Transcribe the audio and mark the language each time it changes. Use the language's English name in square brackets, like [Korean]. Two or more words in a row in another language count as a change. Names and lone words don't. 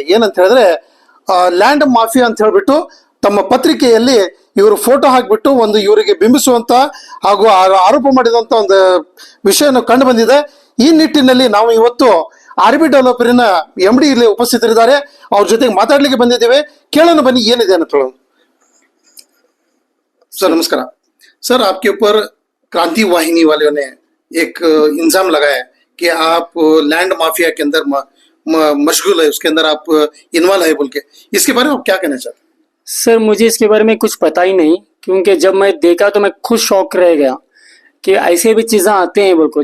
[Kannada] ಏನಂತ ಹೇಳಿದ್ರೆ [English] land mafia [Kannada] ಅಂತ ಹೇಳ್ಬಿಟ್ಟು ತಮ್ಮ ಪತ್ರಿಕೆಯಲ್ಲಿ ಇವರು ಫೋಟೋ ಹಾಕಿಬಿಟ್ಟು ಒಂದು ಇವರಿಗೆ ಬಿಂಬಿಸುವಂತ ಹಾಗೂ ಆರೋಪ ಮಾಡಿದಂತ ಒಂದು ವಿಷಯನ ಕಂಡು ಬಂದಿದೆ. ಈ ನಿಟ್ಟಿನಲ್ಲಿ ನಾವು ಇವತ್ತು ಆರ್ಬಿ ಡೆವಲಪರಿನ MD ಇಲ್ಲಿ ಉಪಸ್ಥಿತರಿದ್ದಾರೆ. ಅವ್ರ ಜೊತೆಗೆ ಮಾತಾಡ್ಲಿಕ್ಕೆ ಬಂದಿದ್ದೇವೆ. ಕೇಳೋಣ ಬನ್ನಿ ಏನಿದೆ ಅಂತ. [Hindi] सर नमस्कार. सर आपके ऊपर क्रांति वाहिनी वालों ने एक इल्जाम लगाया कि आप [English] land mafia [Hindi] के अंदर मशगूल है, उसके अंदर आप इन्वॉल्व है बोल के, इसके बारे में आप क्या कहना चाहते हैं? सर मुझे इसके बारे में कुछ पता ही नहीं, क्योंकि जब मैं देखा तो मैं खुद शॉक रह गया कि ऐसे भी चीजें आते हैं बोल को।